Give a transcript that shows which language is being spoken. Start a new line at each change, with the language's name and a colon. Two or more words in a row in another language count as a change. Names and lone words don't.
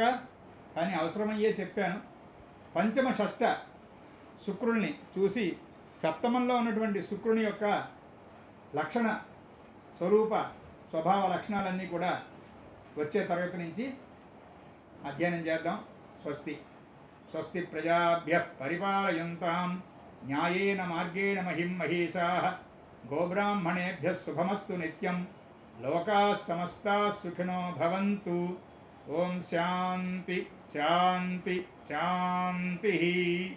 Telugu: కానీ అవసరమయ్యే చెప్పాను. పంచమ షష్ఠ శుక్రుల్ని చూసి సప్తమంలో ఉన్నటువంటి శుక్రుని యొక్క లక్షణ స్వరూప స్వభావ లక్షణాలన్నీ కూడా వచ్చే తరగతి నుంచి అధ్యయనం చేద్దాం.
Sanskrit: స్వస్తి స్వస్తి ప్రజాభ్యః పరిపాలయంతాం న్యాయేన మార్గేణ మహిం మహీషాః గోబ్రాహ్మణేభ్యः శుభమస్తు నిత్యం. లోకాः సమస్తాः సుఖినో భవంతు. ఓం శాంతి శాంతి శాంతి.